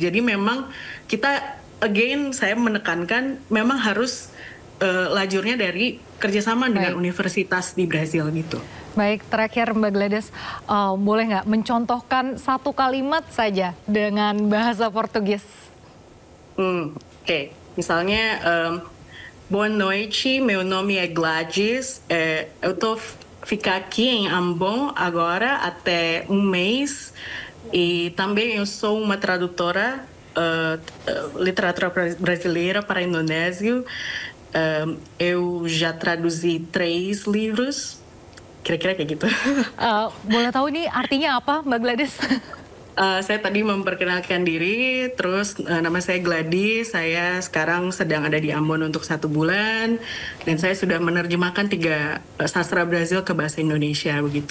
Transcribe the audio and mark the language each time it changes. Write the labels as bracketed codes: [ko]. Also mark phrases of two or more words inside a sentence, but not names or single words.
[id] Jadi memang kita, again, saya menekankan memang harus lajurnya dari kerjasama dengan universitas di Brazil gitu. Baik, terakhir Mbak Gladys, boleh nggak mencontohkan satu kalimat saja dengan bahasa Portugis? Oke. Misalnya, [pt] boa noite, meu nome é Gladys, eu tô ficar aqui em Ambon agora até mês, e também eu sou uma tradutora literatura brasileira para indonésio. Eu já traduzi 3 livros, [id] kira-kira kayak gitu. Boleh tahu ini artinya apa, Mbak Gladys? Saya tadi memperkenalkan diri, terus nama saya Gladys, saya sekarang sedang ada di Ambon untuk 1 bulan, dan saya sudah menerjemahkan 3 sastra Brazil ke bahasa Indonesia begitu.